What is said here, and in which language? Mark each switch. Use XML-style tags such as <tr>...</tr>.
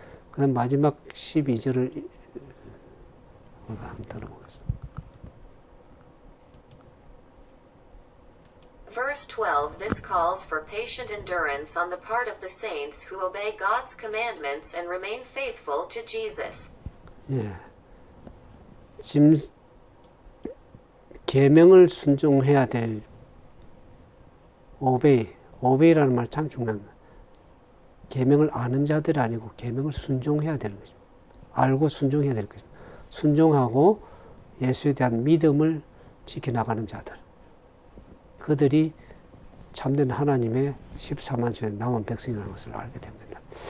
<ko>그다음 마지막 12절을 한번 들어보겠습니다.</ko> <en>Verse 12. This calls for patient endurance on the part of the saints who obey God's commandments and remain faithful to Jesus.</en> <ko>예. 계명을 순종해야 될 오베이라는 말 참 중요합니다. 계명을 아는 자들이 아니고 계명을 순종해야 되는 것입니다. 알고 순종해야 될 것입니다. 순종하고 예수에 대한 믿음을 지켜나가는 자들, 그들이 참된 하나님의 14만 주의 남은 백성이라는 것을 알게 됩니다.</ko>